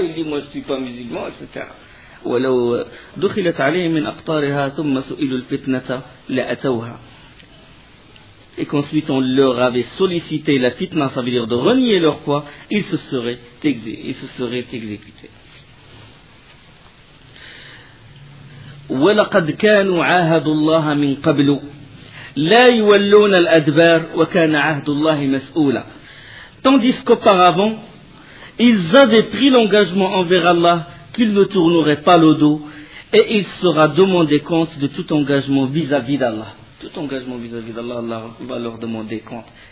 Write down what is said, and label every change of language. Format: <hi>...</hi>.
<fr>Il dit, moi je ne suis pas musulman, etc.</fr> <ar>وَلَوْ دُخِلَتْ عَلَيْهِمْ مِنْ أَقْطَارِهَا ثُمَّ سُئِلُوا الْفِتْنَةَ لَأَتَوْهَا</ar> <fr>Et qu'ensuite on leur avait sollicité la fitna, ça veut dire de renier leur foi, ils se seraient exécutés.</fr> <ar>ولقد كانوا عاهدوا الله من قبل لا يولون الأدبار وكان عهد الله مسؤولا.</ar> <fr>Tandis qu'auparavant, ils avaient pris l'engagement envers Allah qu'ils ne tourneraient pas le dos et il sera demandé compte de tout engagement vis-à-vis d'Allah. Tout engagement vis-à-vis d'Allah, Allah va leur demander compte.</fr>